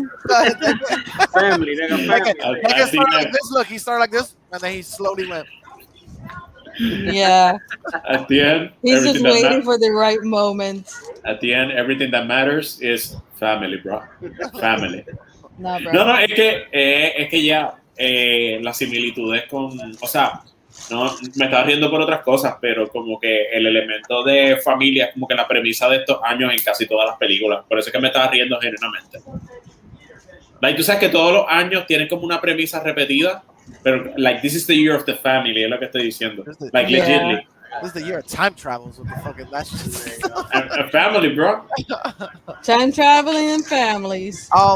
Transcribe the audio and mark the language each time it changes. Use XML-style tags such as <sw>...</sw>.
<en>It? Go ahead. Family. Deccan started like this. Look, he started like this, and then he slowly went. Yeah. At the end, he's just waiting for the right moment. At the end, everything that matters is family, bro. Family. No, bro.</en> <es>No, es que ya las similitudes con, o sea, no me estaba riendo por otras cosas, pero como que el elemento de familia es como que la premisa de estos años en casi todas las películas. Por eso es que me estaba riendo genuinamente. Like, tú sabes que todos los años tienen como una premisa repetida, pero like,</es> <en>this is the year of the family,</en> <es>es lo que estoy diciendo.</es> <en>Like, legitimately. This is the year of time travels with the fucking last a family, bro. Time traveling and families.</en>